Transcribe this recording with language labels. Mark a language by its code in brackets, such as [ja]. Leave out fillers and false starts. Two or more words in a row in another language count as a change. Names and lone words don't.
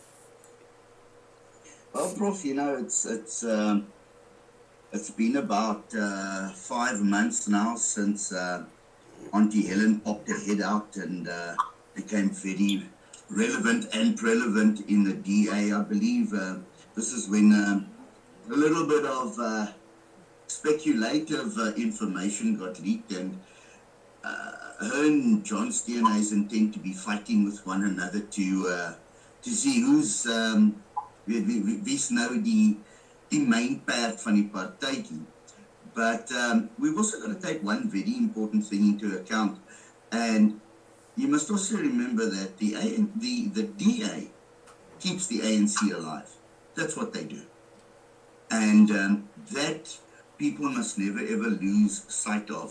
[en] Well, Prof, you know, it's been about 5 months now since Auntie Helen popped her head out and became very relevant and prevalent in the DA. I believe this is when a little bit of speculative information got leaked, and her and John Steenhuisen tend to be fighting with one another to see who's [af] wie's nou die main path van die partytjie. [en] But we've also got to take one very important thing into account, and you must also remember that the DA keeps the ANC alive. That's what they do. And that people must never ever lose sight of.